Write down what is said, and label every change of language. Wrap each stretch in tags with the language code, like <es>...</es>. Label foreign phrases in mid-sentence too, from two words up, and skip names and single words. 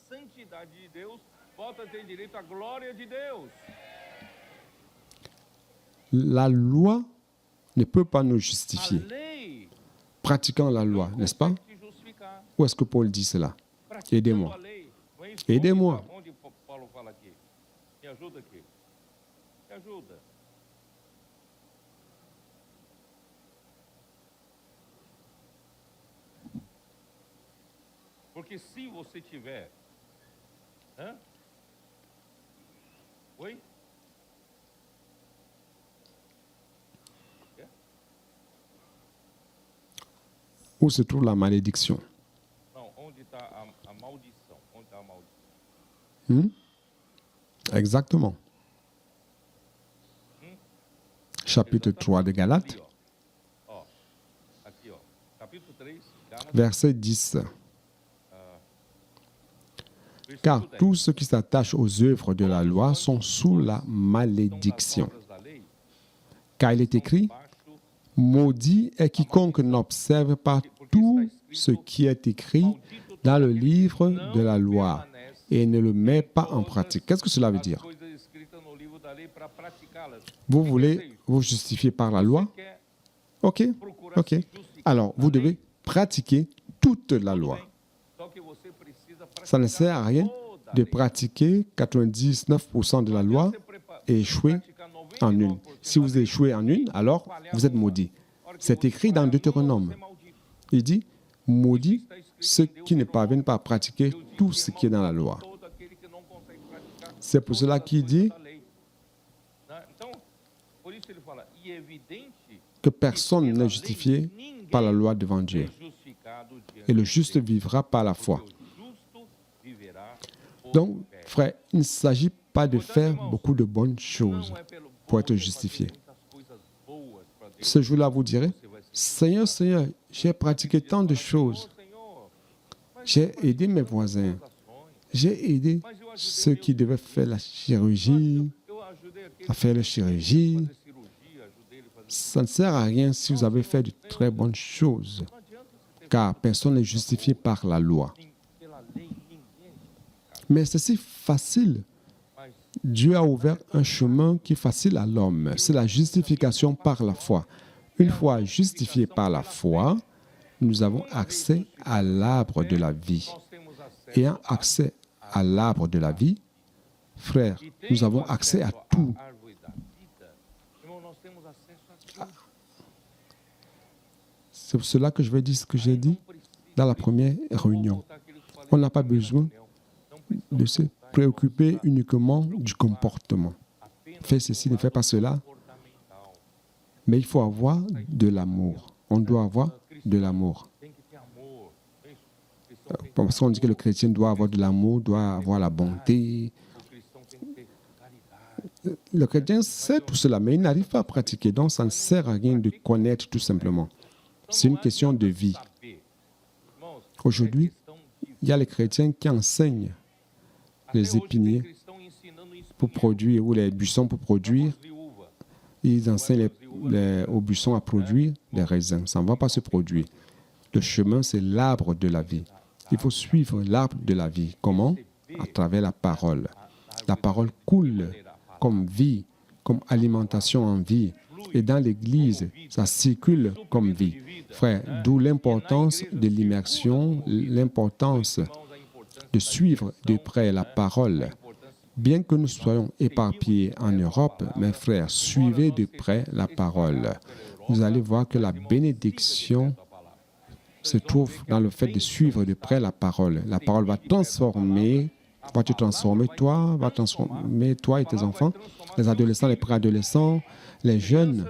<fr>La loi ne peut pas nous justifier. Pratiquant la loi, n'est-ce pas? Où est-ce que Paul dit cela? Aidez-moi. Aidez-moi.</fr> <pt>Porque se você tiver, oi?</pt> <fr>Où se trouve la malédiction?</fr> <pt>Não, onde está a maldição? Onde está a maldição?</pt> <fr>Exactement. Chapitre 3 de Galates,</fr> <pt>Aqui, ó. Capítulo 3, Gálatas,</pt> <fr>verset 10. Car</fr> <pt>versículo 10.</pt> <fr>tous ceux qui s'attachent aux œuvres de la loi sont sous la malédiction.</fr> <pt>Obras da lei,</pt> <fr>Car il est écrit,</fr> <pt>baixo,</pt> <fr>maudit est quiconque n'observe pas tout ce qui est écrit dans le livre de la loi et ne le met pas en pratique. Qu'est-ce que cela veut dire?</fr> <pt>coisas escritas no livro da lei para praticá-las.</pt> <fr>Vous voulez vous justifier par la loi?</fr> <pt>Quer Ok, ok.</pt> <fr>Alors, vous devez pratiquer toute la loi.</fr> <pt>só que você precisa</pt> <fr>Ça ne sert à rien de pratiquer 99% de la loi et échouer en une. Si vous échouez en une, alors vous êtes maudit. C'est écrit dans Deutéronome. Il dit, maudit ceux qui ne parviennent pas à pratiquer tout ce qui est dans la loi.</fr> <pt>todo aquele que não consegue praticar</pt> <fr>C'est pour cela qu'il dit</fr> <pt>a lei. Então, por isso ele fala, e é evidente</pt> <fr>que personne n'est justifié par la loi devant Dieu.</fr> <pt>justificado diante</pt> <fr>Et le juste vivra par la foi.</fr> <pt>do justo viverá por</pt> <fr>Donc, frère, il ne s'agit pas de faire beaucoup de bonnes choses</fr> <pt>não é pelo</pt> <fr>pour être</fr> <pt>fazer</pt> <fr>justifié.</fr> <pt>muitas coisas boas para Deus.</pt> <fr>Ce jour-là, vous direz,</fr> <pt>Você vai ser</pt> <fr>Seigneur, Seigneur, j'ai pratiqué tant de choses.</fr> <pt>Senhor,</pt> <fr>J'ai aidé mes voisins. J'ai aidé ceux qui devaient faire la chirurgie,</fr> <pt>eu ajudei aquele</pt> <fr>à faire la chirurgie.</fr> <pt>fazer cirurgia, ajudei ele a fazer.</pt> <fr>Ça ne sert à rien si vous avez fait de très bonnes choses,</fr> <pt>Não adianta você ter</pt> <fr>car personne n'est justifié par la loi.</fr> <pt>pela lei, ninguém é justificado.</pt> <fr>Mais c'est si facile.</fr> <pt>Mas</pt> <fr>Dieu a ouvert un chemin qui est facile à l'homme. C'est la justification par la foi. Une fois justifié par la foi, nous avons accès à l'arbre de la vie.</fr> <pt>nós temos acesso</pt> <fr>Ayant accès à l'arbre de la vie, frère, nous avons accès à tout.</fr> <pt>à árvore da vida. Irmão, nós temos acesso a tudo.</pt> <fr>C'est pour cela que je vais dire ce que j'ai dit dans la première réunion.</fr> <pt>Voltar àquilo que eu falei</pt> <fr>On n'a pas besoin</fr> <pt>não precisa</pt> <fr>de se préoccuper uniquement du comportement. Fais ceci, ne fais pas cela,</fr> <pt>comportamental.</pt> <fr>mais il faut avoir de l'amour. On doit avoir de l'amour.</fr> <pt>Tem que ter amor. É isso. O cristão tem</pt> <fr>Parce qu'on dit que le chrétien doit avoir de l'amour, doit avoir la bonté.</fr> <pt>o cristão tem que ter caridade.</pt> <fr>Le chrétien sait tout cela, mais il n'arrive pas à pratiquer. Donc, ça ne sert à rien de connaître tout simplement. C'est une question de vie.</fr> <pt>Saber. Irmãos,</pt> <fr>Aujourd'hui,</fr> <pt>questão de</pt> <fr>il y a les chrétiens qui enseignent les</fr> <pt>Até hoje tem</pt> <fr>épiniers</fr> <pt>cristão ensinando isso</pt> <fr>pour produire, ou les buissons pour produire.</fr> <pt>viúva.</pt> <fr>Ils enseignent aux buissons à produire des raisins. Ça ne va pas se produire. Le chemin, c'est l'arbre de la vie. Il faut suivre l'arbre de la vie. Comment? À travers la parole. La parole coule comme vie, comme alimentation en vie. Et dans l'Église, ça circule comme vie. Frère, d'où l'importance de l'immersion, l'importance</fr> <pt>Irmãos, a importância</pt> <fr>de suivre de près la parole. Bien que nous soyons éparpillés en Europe, mes frères, suivez de près la parole. Vous allez voir que la bénédiction se trouve dans le fait de suivre de près la parole. La parole va te transformer, toi et tes enfants, les adolescents, les préadolescents, les jeunes.</fr>